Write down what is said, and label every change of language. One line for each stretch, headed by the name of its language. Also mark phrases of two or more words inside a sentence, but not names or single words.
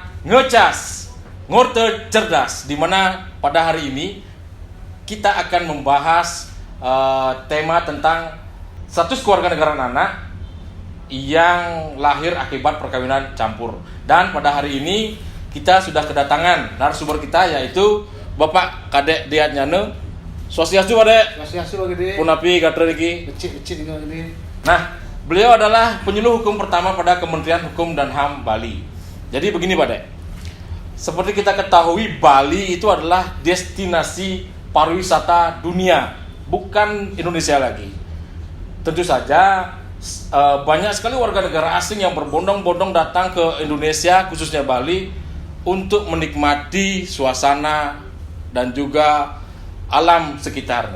Indonesian: Ngecas Ngurte Cerdas, di mana pada hari ini kita akan membahas tema tentang status kewarganegaraan anak yang lahir akibat perkawinan campur. Dan pada hari ini kita sudah kedatangan narasumber kita, yaitu Bapak Kadek Diat Nyane. Swastiastu Pak Dek. Swastiastu Pak Gede.
Balinese: Punapi Gatre Riki. Becik ini.
Indonesian: Nah, beliau adalah penyuluh hukum pertama pada Kementerian Hukum dan HAM Bali. Jadi begini Pak Dek, seperti kita ketahui, Bali itu adalah destinasi pariwisata dunia, bukan Indonesia lagi. Tentu saja banyak sekali warga negara asing yang berbondong-bondong datang ke Indonesia, khususnya Bali, untuk menikmati suasana dan juga alam sekitarnya.